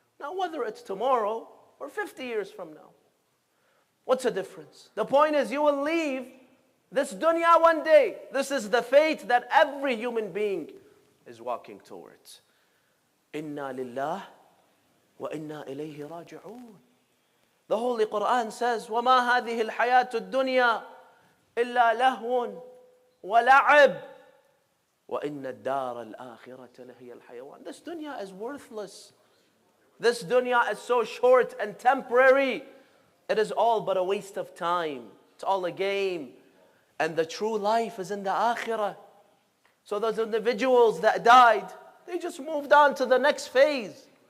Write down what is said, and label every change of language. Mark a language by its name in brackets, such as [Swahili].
[English] Now, whether it's tomorrow or 50 years from now, what's the difference? The point is, you will leave this dunya one day. This is the fate that every human being is walking towards. [Arabic] Inna lillah wa inna ilayhi raji'un. [English] The Holy Quran says, [Arabic] وَمَا هَذِهِ الْحَيَاةُ الدُّنْيَا إِلَّا لَهْوٌ وَلَعِبٌ وَإِنَّ الدَّارَ الْآخِرَةَ لَهِيَ الْحَيَوَانِ. [English] This dunya is worthless. This dunya is so short and temporary. It is all but a waste of time. It's all a game. And the true life is in the akhirah. So those individuals that died, they just moved on to the next phase.